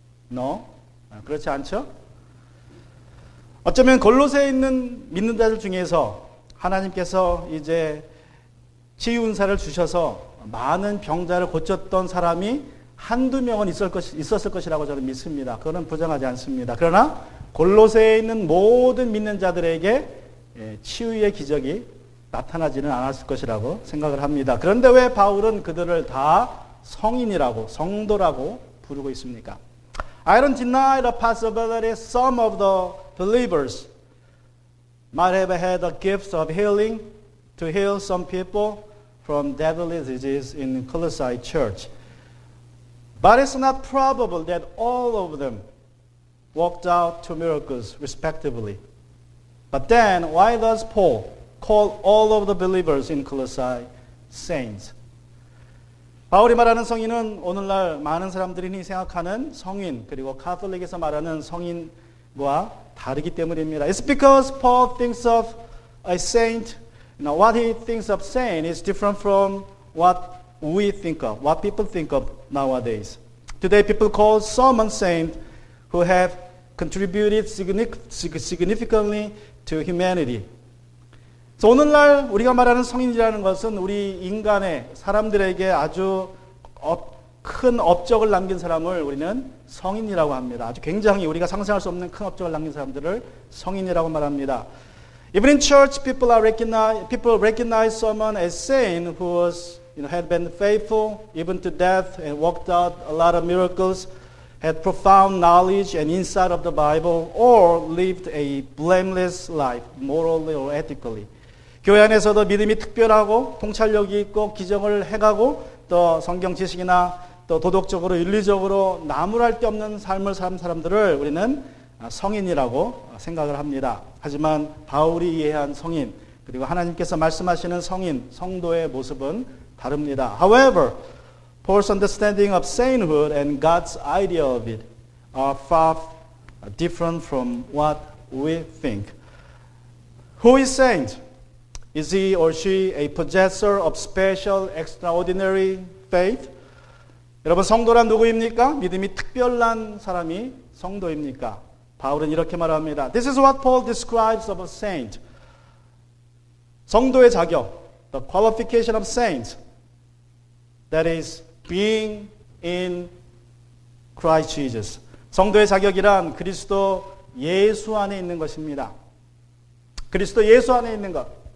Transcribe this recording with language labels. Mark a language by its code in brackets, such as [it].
[ko] No. 그렇지 않죠? 어쩌면 골로새에 있는 믿는 자들 중에서 하나님께서 이제 치유 은사를 주셔서 많은 병자를 고쳤던 사람이 한두 명은 있었을 것이라고 저는 믿습니다. 그거는 부정하지 않습니다. 그러나 골로새에 있는 모든 믿는 자들에게 치유의 기적이 나타나지는 않았을 것이라고 생각을 합니다. 그런데 왜 바울은 그들을 다 성인이라고 성도라고 부르고 있습니까? [en] I don't deny the possibility some of the believers might have had the gift of healing to heal some people from deadly disease in Colossae church. But it's not probable that all of them worked out two miracles respectively. But then, why does Paul call all of the believers in Colossae saints? [ko] 바울이 말하는 성인은 오늘날 많은 사람들이 생각하는 성인 그리고 가톨릭에서 말하는 성인과 다르기 때문입니다. [en] It's because Paul thinks of a saint what he thinks of saint is different from what we think of, what people think of nowadays. Today people call some saints who have contributed significantly to humanity. [ko] 그래서 오늘날 우리가 말하는 성인이라는 것은 우리 인간의 사람들에게 아주 큰 업적을 남긴 사람을 우리는 성인이라고 합니다. 아주 굉장히 우리가 상상할 수 없는 큰 업적을 남긴 사람들을 성인이라고 말합니다. [en] Even in church, people recognize someone as saint who was, had been faithful even to death and worked out a lot of miracles, had profound knowledge and insight of the Bible, or lived a blameless life, morally or ethically. [ko] 교회 안에서도 믿음이 특별하고 통찰력이 있고 기정을 해가고 또 성경 지식이나 또 도덕적으로 윤리적으로 나무랄 데 없는 삶을 사는 사람들을 우리는 성인이라고 생각을 합니다. 하지만 바울이 이해한 성인 그리고 하나님께서 말씀하시는 성인, 성도의 모습은 다릅니다. [en] However, Paul's understanding of sainthood and God's idea of it are far different from what we think. Who is saint? Is he or she a possessor of special, extraordinary faith? [ko] 여러분, 성도란 누구입니까? 믿음이 특별한 사람이 성도입니까? 바울은 이렇게 말합니다. [en] This is what Paul describes of a saint. [ko] 성도의 자격, [en] the qualification of saints, that is being in Christ Jesus. [ko] 성도의 자격이란 그리스도 예수 안에 있는 것입니다. 그리스도 예수 안에 있는 것.